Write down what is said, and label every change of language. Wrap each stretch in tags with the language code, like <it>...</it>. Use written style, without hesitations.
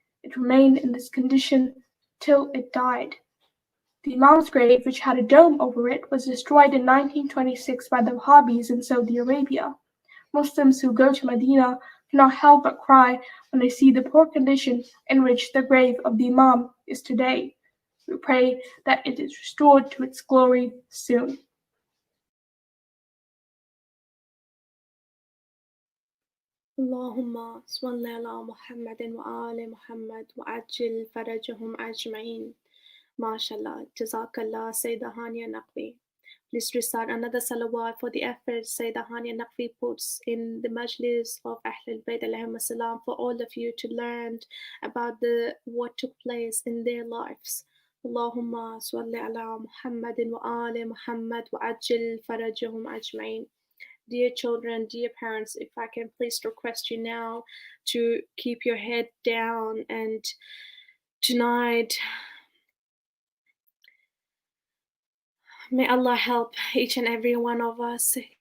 <en>It remained in this condition till it died. The Imam's grave, which had a dome over it, was destroyed in 1926 by the Wahhabis in Saudi Arabia. Muslims who go to Medina cannot help but cry when they see the poor condition in which the grave of the Imam is today. We pray that it is restored to its glory soon.</en> <ar>اللهم صل على محمد وآل محمد وعجل فرجهم أجمعين.</ar> <en>MashaAllah. Jazakallah, Sayyidah Hania Naqvi. Please recite another salawat for the efforts Sayyidah Hania Naqvi puts in the Majlis of AhlulBayt alayhim assalam for all of you to learn about what took place in their lives.</en> <ar>اللهم صل على محمد وآل محمد وعجل فرجهم أجمعين.</ar> <en>Dear children, dear parents, if I can please request you now to keep your head down, and tonight may Allah help each and every one of us.</en>